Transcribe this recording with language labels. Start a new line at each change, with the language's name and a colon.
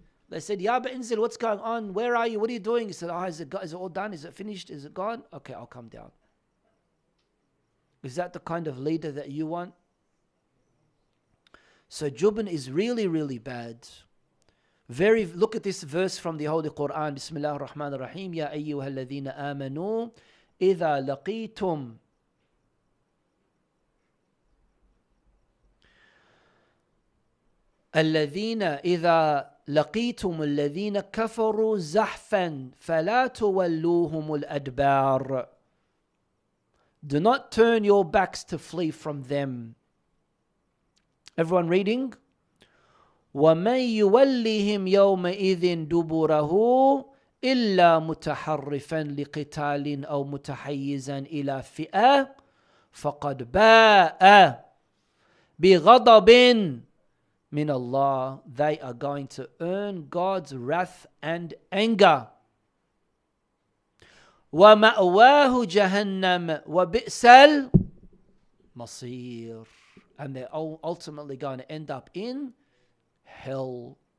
English: They said, Ya Inzil, what's going on? Where are you? What are you doing? He said, is it all done? Is it finished? Is it gone? Okay, I'll come down. Is that the kind of leader that you want? So jubn is really, really bad. Look at this verse from the Holy Quran.
Arabic: Bismillah ar-Rahman ar-Rahim. Ya ayyuha alladhina amanu idha laqitum الذين إذا لقيتم الذين كفروا زحفا فلا تولوهم الأدبار.
English: Do not turn your backs to flee from them. Everyone reading?
Arabic: وَمَنْ يُوَلِّهِمْ يَوْمَئِذٍ دُبُرَهُ إِلَّا مُتَحَرِّفًا لِقِتَالٍ أَوْ مُتَحَيِّزًا إِلَى فِئَةٍ فَقَدْ بَاءَ بِغَضَبٍ min Allah.
English: They are going to earn God's wrath and anger.
Arabic: وَمَأْوَاهُ جَهَنَّمَ وَبِئْسَ الْمَصِيرُ.
English: And they're ultimately going to end up in hell.